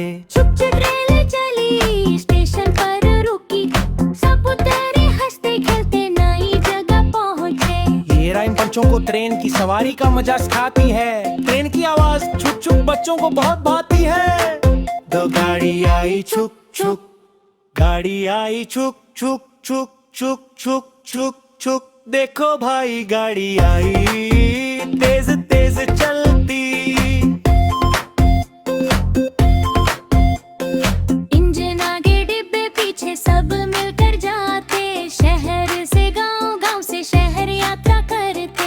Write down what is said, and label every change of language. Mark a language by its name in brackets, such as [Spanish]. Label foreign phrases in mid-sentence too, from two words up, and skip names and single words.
[Hindi] छुक छुक रेल चली स्टेशन पर रुकी, सब उतरे हंसते खेलते नई जगह पहुँचे। ये राइम बच्चों को ट्रेन की सवारी का मजा सिखाती है। ट्रेन की आवाज छुक छुक बच्चों को बहुत भाती है। दो गाड़ी आई छुक छुक, गाड़ी आई छुक छुक छुक छुक छुक छुक छुक, देखो भाई गाड़ी आई तेज तेज चलती। इंजन आगे डिब्बे पीछे सब मिलकर जाते, शहर से गांव, गांव से शहर यात्रा करते।